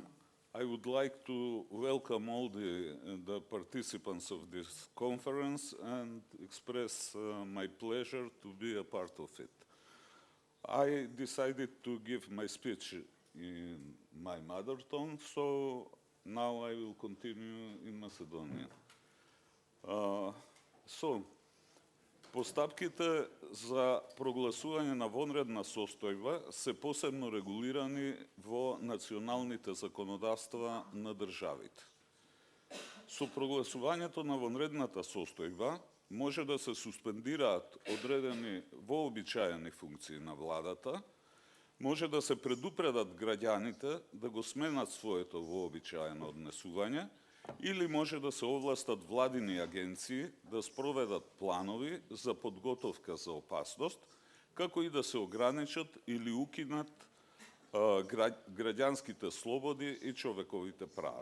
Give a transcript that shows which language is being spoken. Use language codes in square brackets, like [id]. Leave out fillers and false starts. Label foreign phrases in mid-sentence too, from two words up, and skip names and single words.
[en] I would like to welcome all the participants of this conference and express my pleasure to be a part of it. I decided to give my speech in my mother tongue, so now I will continue in Macedonian. [mk] Постапките за прогласување на вонредна состојба се посебно регулирани во националните законодавства на државите. Со прогласувањето на вонредната состојба може да се суспендираат одредени вообичаени функции на владата, може да се предупредат граѓаните да го сменат своето вообичаено однесување или може да се овластат владини агенции да спроведат планови за подготовка за опасност, како и да се ограничат или укинат граѓанските слободи и човековите права.